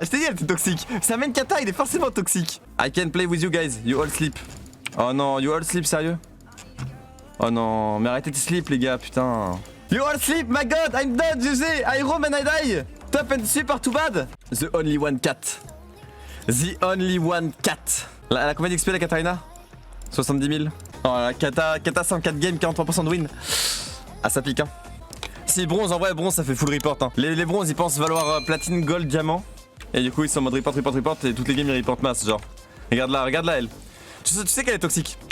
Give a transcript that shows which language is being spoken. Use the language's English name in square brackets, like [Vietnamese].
[French] Je t'ai dit, elle était toxique. C'est un main kata, il est forcément toxique. [English] I can play with you guys, you all sleep. [French] Oh non, [English] you all sleep, [French] sérieux? Oh non, mais arrêtez de sleep les gars, putain. [English] You all sleep, my god, I'm dead, GG, I roam and I die. Top and sleep are too bad. The only one cat. The only one cat. [French] Elle a combien d'XP la Katarina? 70 000. Oh la Kata 104 games, 43% de win. Ah ça pique hein. Si bronze, en vrai bronze ça fait full report hein. Les bronzes ils pensent valoir platine, gold, diamant. Et du coup ils sont en mode report et toutes les games ils report masse genre. Regarde là elle. Tu sais qu'elle est toxique.